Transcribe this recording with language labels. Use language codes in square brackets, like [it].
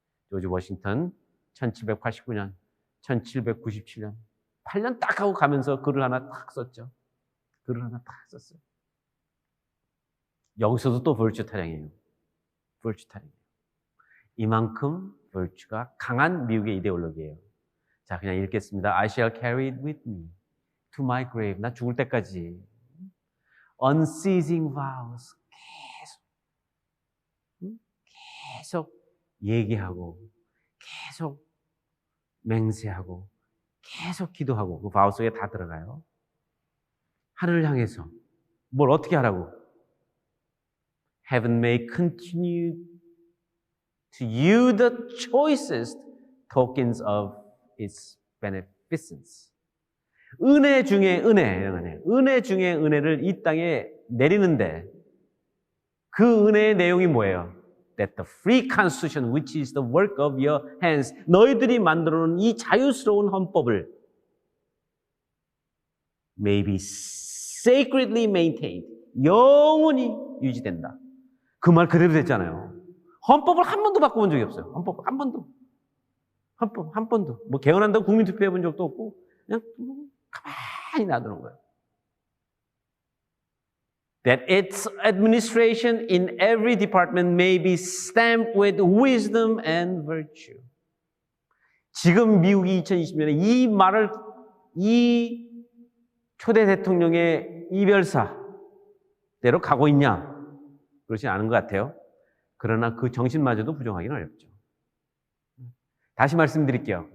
[ko] 조지 워싱턴 1789년, 1797년 8년 딱 하고 가면서 글을 하나 딱 썼죠. 글을 하나 딱 썼어요. 여기서도 또 virtue 타령이에요. virtue 타령이에요. 이만큼 virtue가 강한 미국의 이데올로기예요. 자, 그냥 읽겠습니다. [en] I shall carry it with me to my grave. [ko] 나 죽을 때까지 [en] unceasing vows, [ko] 계속 얘기하고 계속 맹세하고 계속 기도하고 그 vow 속에 다 들어가요. 하늘을 향해서 뭘 어떻게 하라고? [en] Heaven may continue to you the choicest tokens of its beneficence. [ko] 은혜 중에 은혜 중에 은혜를 이 땅에 내리는데 그 은혜의 내용이 뭐예요? [en] That the free constitution which is the work of your hands, [ko] 너희들이 만들어 놓은 이 자유스러운 헌법을 [en] may be sacredly maintained, [ko] 영원히 유지된다. 그 말 그대로 됐잖아요. 헌법을 한 번도 바꿔본 적이 없어요. 헌법 한 번도. 헌법 한 번도. 뭐 개헌한다고 국민투표 해본 적도 없고 그냥 가만히 놔두는 거예요. [en] That its administration in every department may be stamped with wisdom and virtue. [ko] 지금 미국이 2020년에 이 말을 이 초대 대통령의 이별사대로 가고 있냐? 그렇지 않은 것 같아요. 그러나 그 정신마저도 부정하기는 어렵죠. 다시 말씀드릴게요.